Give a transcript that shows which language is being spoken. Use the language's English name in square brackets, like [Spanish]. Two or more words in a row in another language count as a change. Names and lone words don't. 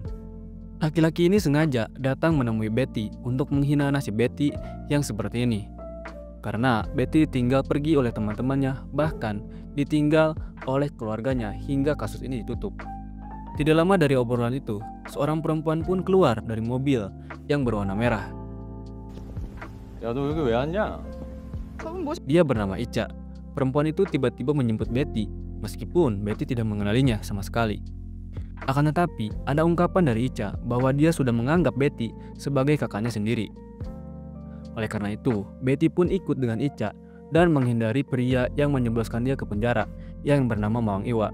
[Indonesian] Laki-laki ini sengaja datang menemui Betty untuk menghina nasib Betty yang seperti ini. Karena Betty tinggal pergi oleh teman-temannya, bahkan ditinggal oleh keluarganya hingga kasus ini ditutup. Tidak lama dari obrolan itu, seorang perempuan pun keluar dari mobil yang berwarna merah. [Korean] 야, 너 여기 왜 왔냐? [Indonesian] Dia bernama Ica. Perempuan itu tiba-tiba menjemput Betty, meskipun Betty tidak mengenalinya sama sekali. Akan tetapi, ada ungkapan dari Ica bahwa dia sudah menganggap Betty sebagai kakaknya sendiri. Oleh karena itu, Betty pun ikut dengan Ica dan menghindari pria yang menjebloskan dia ke penjara yang bernama Mawang Iwa.